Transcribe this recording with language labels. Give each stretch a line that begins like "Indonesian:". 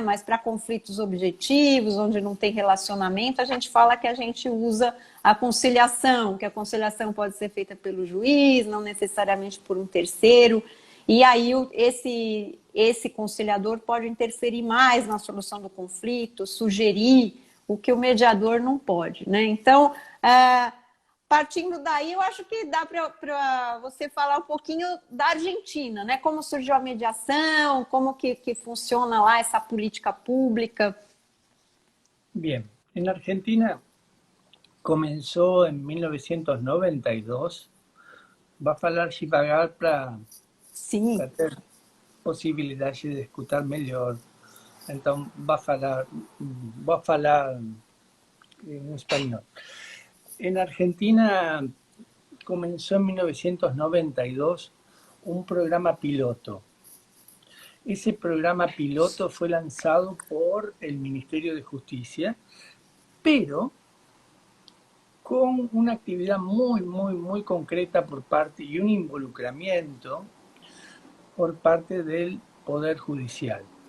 Portuguese: Mas para conflitos objetivos, onde não tem relacionamento, a gente fala que a gente usa a conciliação, que a conciliação pode ser feita pelo juiz, não necessariamente por um terceiro, e aí esse conciliador pode interferir mais na solução do conflito, sugerir o que o mediador não pode, né? Então, partindo daí, eu acho que dá para você falar um pouquinho da Argentina, né? Como surgiu a mediação, como que funciona lá essa política pública.
Spanish: Bien, en Argentina comenzó en 1992.
Portuguese: Va a falar devagar para ter possibilidade de escutar melhor. Então, vou falar
Spanish: en español. En Argentina comenzó en 1992 un programa piloto. Ese programa piloto fue lanzado por el Ministerio de Justicia, pero con una actividad muy concreta por parte y un involucramiento por parte del Poder Judicial.